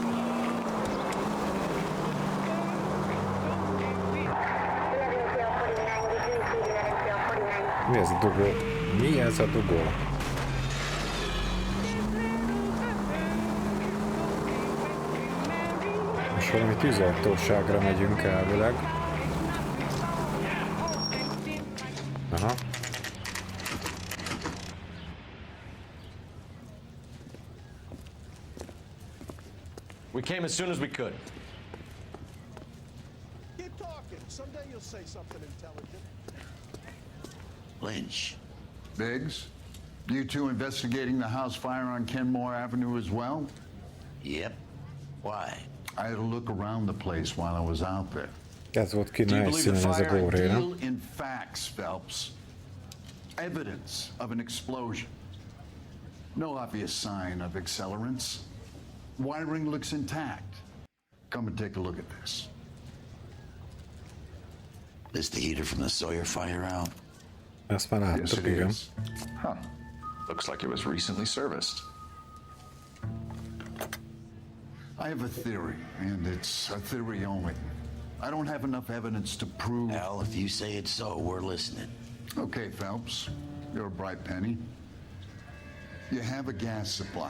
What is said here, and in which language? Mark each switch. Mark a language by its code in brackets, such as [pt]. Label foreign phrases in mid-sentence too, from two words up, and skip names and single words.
[hu] Mi ez a dugó? Mi ez a dugó? Most valami tűzoltóságra megyünk elvileg. Aha. [en] We came as soon as we could. Keep talking. Someday you'll say something intelligent. Lynch. Biggs, you two investigating the house fire on Kenmore Avenue as well? Yep. Why? I had a look around the place while I was out there. [hu] Ez volt ki [en] Do you believe the [hu] helyszínen ez a [en] fire [hu] góré, nem? [en] deal in facts, Phelps? Evidence of an explosion. No obvious sign of accelerants. Wiring looks intact. Come and take a look at this. Is the heater from the Sawyer fire out? [hu] Ezt már láttuk, igen. [en] Huh. Looks like it was recently serviced. I have a theory, and it's a theory only. I don't have enough evidence to prove... Al, if you say it's so, we're listening. Okay, Phelps. You're a bright penny. You have a gas supply.